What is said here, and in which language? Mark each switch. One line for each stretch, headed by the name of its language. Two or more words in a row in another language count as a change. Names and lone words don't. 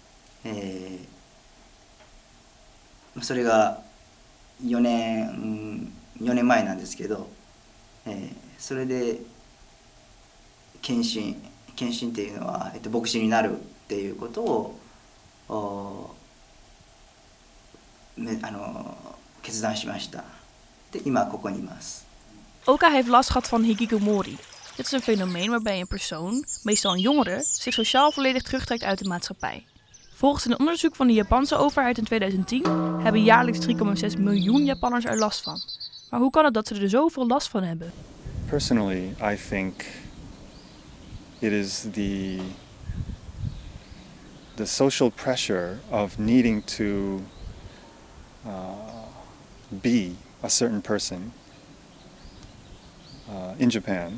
Japanese: それが4年前なんですけど、それで献身っていうのは、牧師になるっていうことを決断しました。で、今ここにいます。
Dutch: Oka heeft last gehad van hikikomori. Dit is een fenomeen waarbij een persoon, meestal een jongere, zich sociaal volledig terugtrekt uit de maatschappij. Volgens een onderzoek van de Japanse overheid in 2010 hebben jaarlijks 3,6 miljoen Japanners er last van. Maar hoe kan het dat ze er zoveel last van hebben?
English: Personally, I think it is the social pressure of needing to be a certain person in Japan.